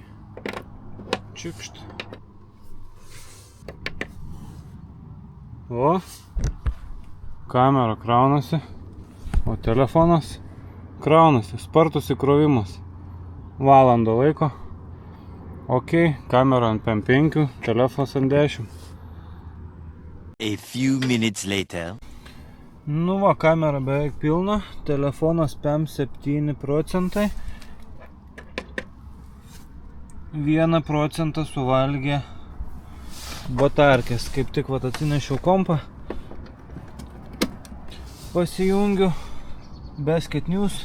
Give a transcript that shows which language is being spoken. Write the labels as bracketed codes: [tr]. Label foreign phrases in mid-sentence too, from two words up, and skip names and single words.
[lt] Čikšt. O. Kamera kraunasi. O telefonas kraunasi. Spartus įkrovimas. Valandą laiko. Ok, kamera ant 5, telefonas ant 10. [en] A few minutes later. [lt] Nu va, kamera beveik pilna. Telefonas 7%. 1% suvalgė batarkės. Kaip tik vat atsinešiau kompą. Pasijungiu Basket News.